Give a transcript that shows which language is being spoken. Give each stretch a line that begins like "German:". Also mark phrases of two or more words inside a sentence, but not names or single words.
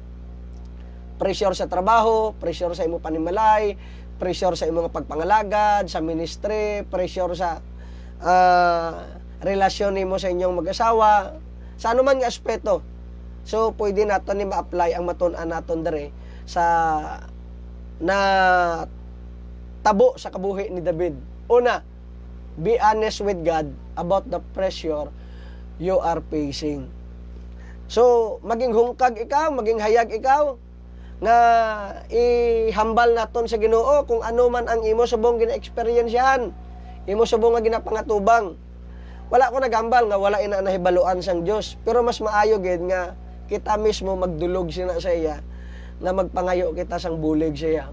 Hiligaynon: Pressure sa trabaho, pressure sa imo panimalay, pressure sa imo nga pagpangalagad, sa ministry, pressure sa relasyon nimo sa inyong mag-asawa, sa ano man nga aspeto. So pwede naton ni ma-apply ang matun-an naton dere sa na tabo sa kabuhi ni David. Una,
English: be honest with God about the pressure you are facing.
Hiligaynon: So maging hungkag ikaw, maging hayag ikaw nga ihambal naton sa Ginoo kung ano man ang imo subong gina-experiensyahan, imo subong nga ginapangatubang. Wala ko nagambal nga wala ina nahibaluan sang Dios, pero mas maayo gid nga kita mismo magdulog sina sa iya nga magpangayo kita sang bulig sa iya.